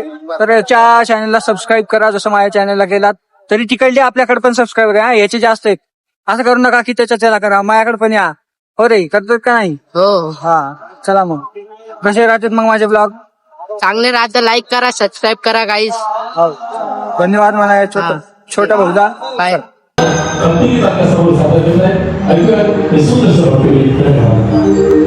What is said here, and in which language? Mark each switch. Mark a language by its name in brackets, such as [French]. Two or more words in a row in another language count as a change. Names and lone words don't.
[Marathi] तर याच्या चॅनलला सबस्क्राईब करा, जसं माझ्या चॅनलला केलात तरी तिकडले आपल्याकडे पण सबस्क्राईब करा. याचे जास्त आहेत, असं करू नका की त्याला करा, माझ्याकडे पण या. हो रे, करतात का नाही? हो, हा, चला मग. कसे राहतात मग माझे ब्लॉग? चांगले राहतं. लाईक करा, सबस्क्राईब करा गाईज. हो, धन्यवाद म्हणा छोटा भाऊदा. बाय. [Indonesian] Tapi kita akan selalu sampaikan, agar Yesus tersebut